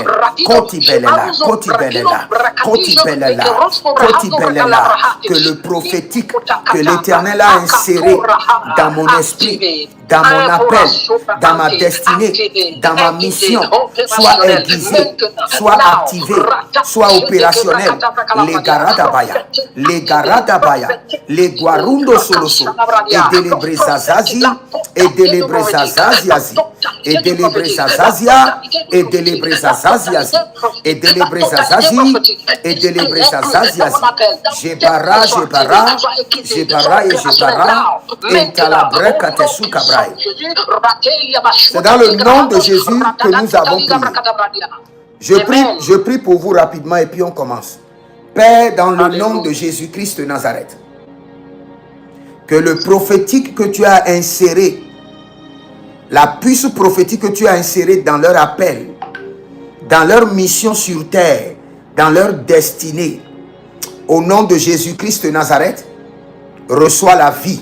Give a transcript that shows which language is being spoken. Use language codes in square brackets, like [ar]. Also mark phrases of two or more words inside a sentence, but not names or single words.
[fr] Kotibelela, Kotibelela, Kotibelela, Kotibelela, que le prophétique que l'Éternel a inséré dans mon esprit, dans mon appel, dans ma destinée, dans ma mission, soit aiguisé, soit activé, soit opérationnel. Les Garadabaya, les Garadabaya, les Guarundo Soloso, et Delebrezazazi, et Delebrezazaziazi, et Delebrezazaziazia, et Delebrezazaziazi, et Delebrezazazi, et Delebrezazaziazi. Jebara, Jebara, Jebara et Jebara, et Talabreka Tesukabra. C'est dans le nom de Jésus que nous avons prié. Je prie pour vous rapidement et puis on commence. Père, dans le nom de Jésus-Christ de Nazareth, que le prophétique que tu as inséré, la puce prophétique que tu as insérée dans leur appel, dans leur mission sur terre, dans leur destinée, au nom de Jésus-Christ de Nazareth, reçois la vie.